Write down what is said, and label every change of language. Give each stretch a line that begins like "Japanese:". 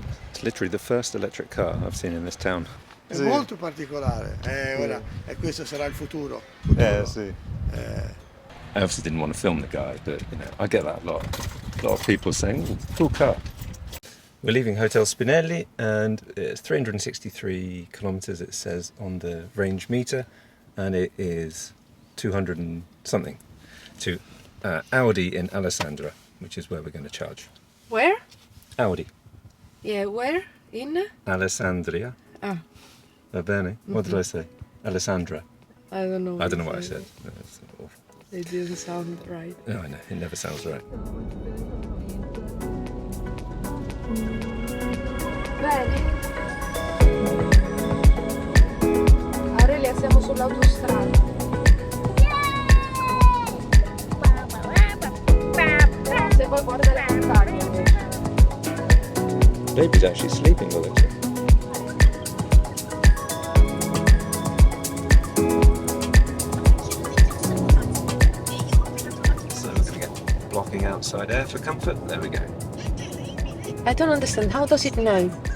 English: It's literally the first electric car I've seen in this town.
Italian: È molto particolare, ora, e questo sarà il futuro. Sì.
English: I obviously didn't want to film the guy, but you know, I get that a lot. A lot of people saying, "Ooh, cool car." We're leaving Hotel Spinelli, and it's 363 kilometers. It says on the range meter, and it is 200 and something to Audi in Alessandria, which is where we're going to charge. Where? Audi, Yeah, where? In? Alessandria. Ah,
Italian: Va bene.
English: What did I say? Alessandra. I don't know. I don't know what I said. No, it's awful. It didn't sound right. No, I know. It never sounds right.
Italian: Bene. Aurelia, siamo sull'autostrada. Se vuoi guarda le montagne invece.
English: Baby's actually sleeping with it. So we're going to get blocking outside air for comfort. There we go. I don't understand. How does it know?